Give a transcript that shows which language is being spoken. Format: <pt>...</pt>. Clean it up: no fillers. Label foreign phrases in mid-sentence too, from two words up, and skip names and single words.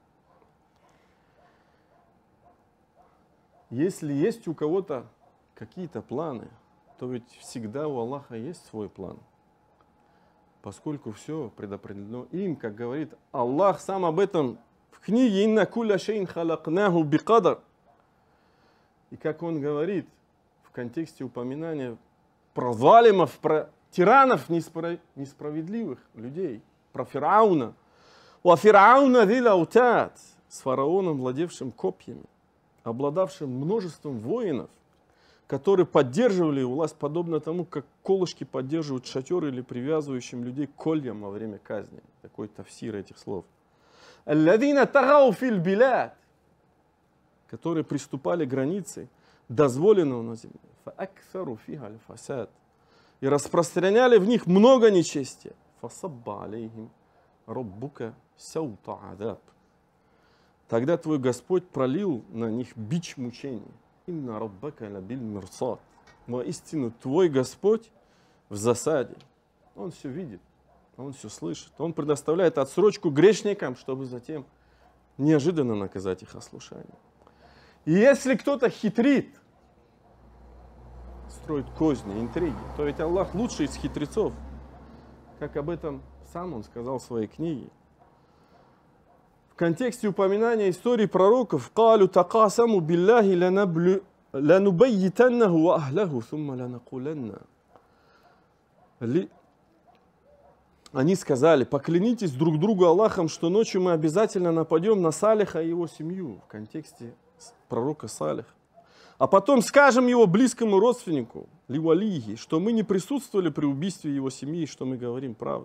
<ru>Если есть у кого-то какие-то планы, то ведь всегда у Аллаха есть свой план. Поскольку все предопределено им, как говорит Аллах сам об этом в книге</ru> <ar>«إنا كل شيء خلقناه بقدر».</ar> <ru>И как он говорит в контексте упоминания про залимов, про тиранов несправедливых людей, про Фирауна.</ru> <ar>«وفرعون ذي الأوتاد»,</ar> <ru>с фараоном, владевшим копьями, обладавшим множеством воинов, которые поддерживали власть, подобно тому, как колышки поддерживают шатер или привязывающим людей к кольям во время казни. Такой тафсир этих слов.</ru> <ar>«الذين طغوا في البلاد»,</ar> <ru>которые приступали к границе дозволенного на земле.</ru> <ar>«فأكثروا فيها الفساد»,</ar> <ru>и распространяли в них много нечестия.</ru> <ar>«فصب عليهم ربك سوط عذاب».</ar> <ru>Тогда твой Господь пролил на них бич мучений.</ru> <ar>«إن ربك لبالمرصاد».</ar> <ru>Воистину, твой Господь в засаде. Он все видит, он все слышит. Он предоставляет отсрочку грешникам, чтобы затем неожиданно наказать их ослушанием. И если кто-то хитрит, строит козни, интриги, то ведь Аллах лучший из хитрецов. Как об этом сам он сказал в своей книге. В контексте упоминания истории пророков</ru> <ar>«قالوا تقاسموا بالله لنبيتنه وأهله ثم لنقولن».</ar> <ru>Они сказали: поклянитесь друг другу Аллахом, что ночью мы обязательно нападем на Салиха и его семью, в контексте пророка Салиха. А потом скажем его близкому родственнику, ливалихи, что мы не присутствовали при убийстве его семьи, что мы говорим правду.</ru>